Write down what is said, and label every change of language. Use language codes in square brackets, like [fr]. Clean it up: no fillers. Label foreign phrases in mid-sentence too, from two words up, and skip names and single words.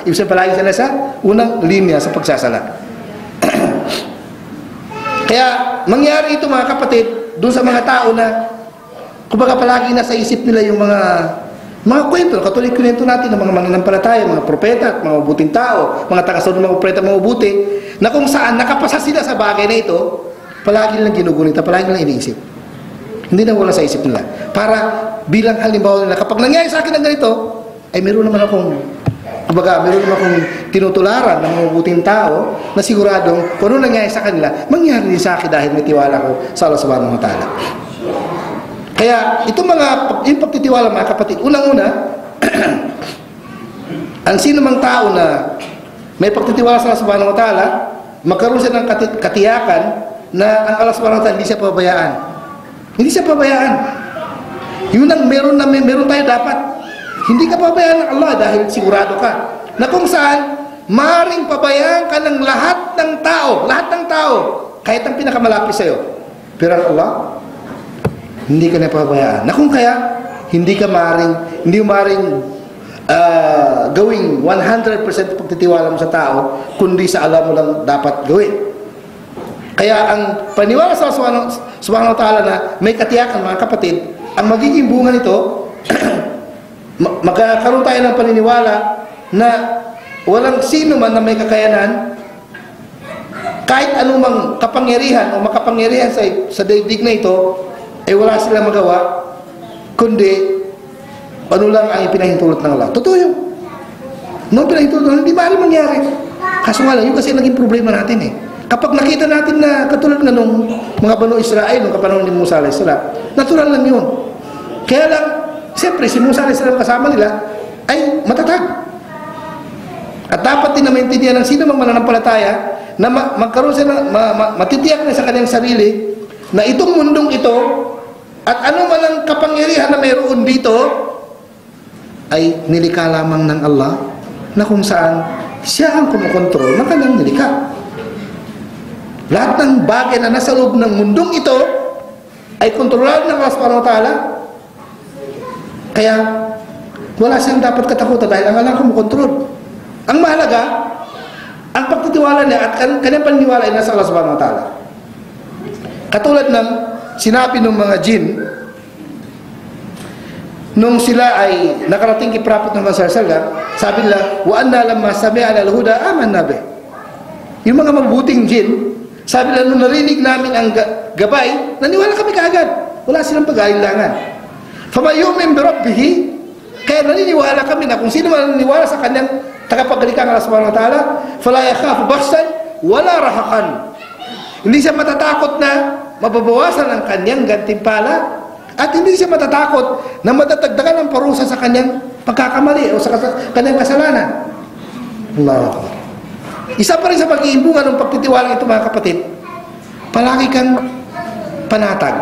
[tl] Ibig sabihin, palagi siya nasa unang linya sa pagsasala. Kaya, mangyari ito mga kapatid, doon sa mga tao na, kumbaga palagi nasa isip nila yung mga kwento, katulad kwento natin ng mga mananampalataya, mga propeta, mga mabuting tao, mga tagasunod ng mga propeta, mga mabuti, na kung saan nakapasa sila sa bagay na ito, palagi nilang ginugunita, palagi nilang iniisip. Hindi na wala sa isip nila. Para bilang halimbawa nila, kapag nangyari sa akin ng ganito, ay meron naman akong tinutularan ng mga mabuting tao na siguradong kung ano nangyari sa kanila, mangyari din sa akin dahil may tiwala ko sa Allah [ar] سبحانه وتعالى. [tl] Kaya itong yung pagtitiwala mga kapatid, unang-una, ang sino mang tao na may pagtitiwala sa Allah [ar] سبحانه وتعالى, [tl] magkaroon siya ng katiyakan na ang Allah [ar] سبحانه وتعالى [tl] hindi siya pabayaan. Hindi siya pabayaan. Yun ang meron tayo dapat. Hindi ka pabayaan ng Allah dahil sigurado ka na kung saan maring pabayaan ka ng lahat ng tao, kahit ang pinakamalapit sa'yo. Pero ang Allah, hindi ka na pabayaan. Na kung kaya, hindi mo maring gawing 100% pagtitiwala mo sa tao, kundi sa Allah mo lang dapat gawin. Kaya ang paniwala sa [ar] سبحانه وتعالى [tl] na may katiyakan mga kapatid, ang magiging bunga nito, magkakaroon tayo ng paniniwala na walang sino man na may kakayanan, kahit anumang kapangyarihan o makapangyarihan sa daigdig na ito, ay wala silang magawa, kundi ano lang ang ipinahintulot ng Allah. Totoo yun. Nung pinahintulot ng Allah, hindi maaari mangyari. Kaso nga lang, yun kasi naging problema natin eh. Kapag nakita natin na katulad na nung mga Banu Israel, nung kapanahon ni Musa [ar] عليه السلام, [tl] natural lang yun. Kaya lang, siyempre, si Musa [ar] عليه السلام [tl] kasama nila ay matatag. At dapat din na maintindihan ng sino mang mananampalataya na magkaroon sila, matitiyak na sa kanyang sarili na itong mundong ito at ano man ang kapangyarihan na mayroon dito ay nilikha lamang ng Allah na kung saan siya ang kumukontrol ng kanyang nilikha. Lahat ng bagay na nasa loob ng mundong ito ay kontrolado ng Allah [ar] سبحانه وتعالى. [tl] Kaya wala siyang dapat katakutan dahil ang Allah ang kumukontrol. Ang mahalaga, ang pagtitiwala niya at kanyang paniniwala ay nasa Allah [ar] سبحانه وتعالى. [tl] Katulad ng sinabi ng mga jinn nung sila ay nakarating kay Prophet Muhammad [ar] صلى الله عليه وسلم, [tl] sabi nila, [ar] وأنا لما سمعنا الهدى آمنا به. [tl] Yung mga mabuting jinn, sabi nila, nung narinig namin ang gabay, naniwala kami kaagad. Wala silang pag-aalinlangan. [ar] فمن يؤمن بربه, [tl] kaya naniniwala kami na kung sino man naniniwala sa kanyang tagapaglikha ng Allah [ar] سبحانه وتعالى, فلا يخاف بخسا ولا رهقا. [tl] Hindi siya matatakot na mababawasan ang kanyang gantimpala at hindi siya matatakot na matatagdagan ng parusa sa kanyang pagkakamali o sa kanyang kasalanan. [ar] الله أكبر. [tl] Isa pa rin sa pag-iimbungan ng pagtitiwala ito mga kapatid, palagi kang panatag.